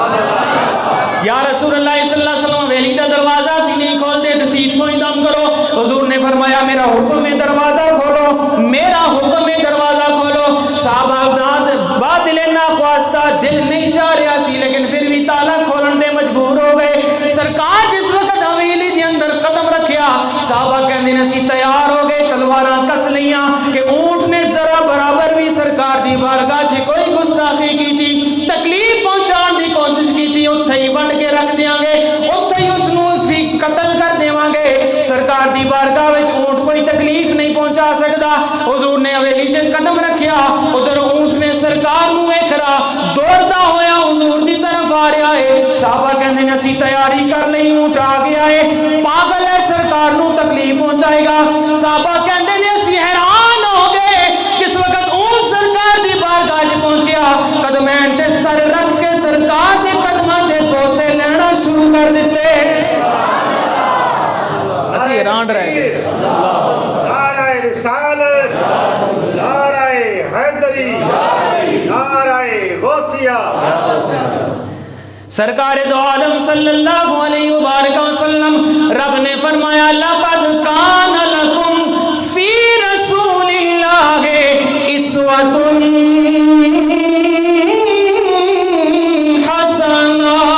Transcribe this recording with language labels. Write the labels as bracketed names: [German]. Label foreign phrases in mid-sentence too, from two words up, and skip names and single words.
[Arabic] یا رسول اللہ صلی اللہ علیہ وسلم [Punjabi] ویلی کا دروازہ سی نہیں کھول دے تو سیدھ کو ہی دم کرو۔ [Urdu] حضور نے فرمایا میرا حکم ہے دروازہ کھولو، میرا حکم ہے دروازہ کھولو۔ [Punjabi] صحابہ بات دل ناخواستہ دل نہیں چاہ رہا سی لیکن پھر بھی تالا کھولن دے مجبور ہو گئے۔ سرکار جس وقت حویلی دے اندر قدم رکھیا، صحابہ کہندے نے اسی تیار ہو گئے، تلواراں کس لیاں کہ اونٹ نے ذرا برابر بھی سرکار دی بارگاہ چ کوئی گستاخی کی تھی، تکلیف پہنچان دی کوشش کی تھی، اوتھے ہی وڈ کے رکھ دیاں گے، اوتھے ہی اس نو قتل کر دیواں گے۔ سرکار دی بارگاہ وچ اونٹ کوئی تکلیف نہیں پہنچا سکدا۔ حضور نے حویلی چ قدم رکھیا، ادھر اونٹ نے سرکار نو ویکھا دوڑدا ہویا حضور دی طرف آ رہا ہے۔ صحابہ کہندے نے اسی تیاری کر لئی، اونٹ آ گیا ہے، پاگل ہے، سرکار نو تکلیف پہنچائے گا۔ صحابہ کہندے نے اسی حیران ہو گئے جس وقت اونٹ سرکار دی بارگاہ وچ پہنچیا، قدمین تے سر رکھ کے سرکار دے قدماں تے بوسے لینا شروع کر دتے۔ اسی حیران رہ گئے۔ [Urdu] نعرہ رسالت، نعرہ حیدری، نعرہ غوثیہ۔ سرکار دو عالم [Arabic] صلی اللہ علیہ وبارک وسلم [Urdu] رب نے فرمایا [Arabic] لقد کان لکم فی رسول اللہ اسوۃ حسنہ۔